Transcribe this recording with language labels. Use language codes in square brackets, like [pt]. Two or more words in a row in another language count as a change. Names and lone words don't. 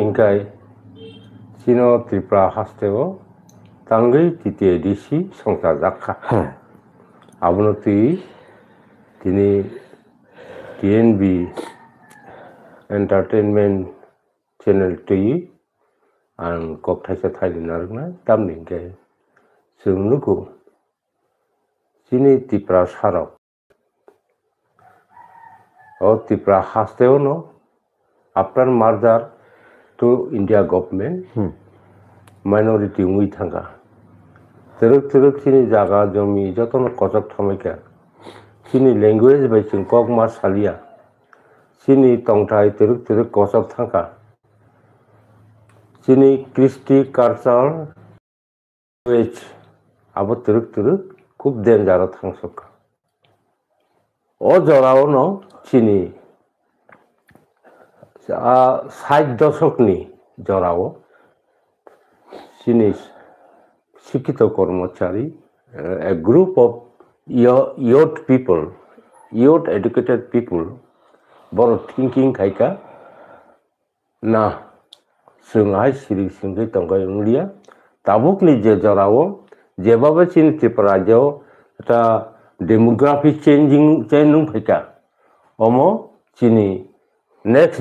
[trp] इंकाय चिनो त्रिपुरा हास्तेओ तांगै TTAADC संजाजाखा आबोनो तिनि TNB एंटरटेनमेंट चैनल आं ककथाइसा थाइलिनारना तामनि इंकाय जोंनुगु चिनि त्रिपुरा सारक त्रिपुरा हास्तेओ नो [en] after merger to India government [trp] माइनॉरिटी उंगी थांगा तरक चिनी जागा जमी जतनो कजक थमैका चिनी लैंग्वेज बाय जों कक मा सालिया चिनी तंगथाय तरक कजक थांगा चिनी कृष्टि [en] culture language [trp] आबो तरक खूब डेंजर थांसका ओ जराव न चिनी 60 दशकनि जराव चिनी [bn] শিক্ষিত কর্মচারী [en] a group of youth educated people [trp] बर thinking खायका ना जोंहाय सिरि सिंगै तंगाय उंलिया ताबुकनि जे जराव जेबाबो चिनी त्रिपुरा जो ता [en] demography changing [trp] फैका ओमो चिनी नेक्स्ट